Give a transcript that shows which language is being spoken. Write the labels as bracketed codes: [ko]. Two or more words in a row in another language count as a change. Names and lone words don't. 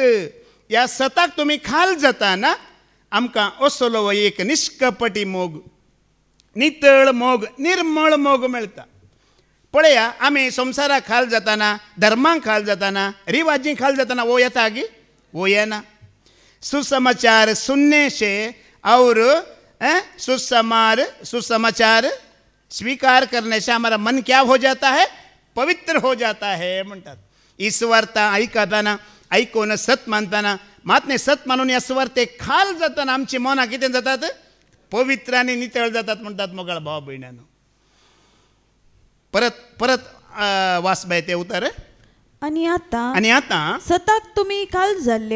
[kok] ह्या सताक तुमी खाल जाता ना, आमकां असलो एक निश्कपटी मोग, नितळ मोग, निर्मळ मोग मेळटा. पळया, आमी संवसाराक खाल जाताना, धर्मांक खाल जाताना, रिवाजींक खाल जाताना वो येता गी, वो येना. [hi] सुसमाचार सुनने से और सुसमाचार स्वीकार करने से हमारा मन क्या हो जाता है, पवित्र हो जाता है म्हणटात. [kok] ही सुवार्ता ऐकताना, ऐकून सत मानताना, मातने सत मानून ह्या सुवार्ते खाल जाताना आमची मनां कितें जातात, पवित्र आनी नितळ जातात म्हणटात. मोगाळ भाव भयणानो, परत परत वास बाय ते उतर. आणि आता सताक तुम्ही काल जाल्ले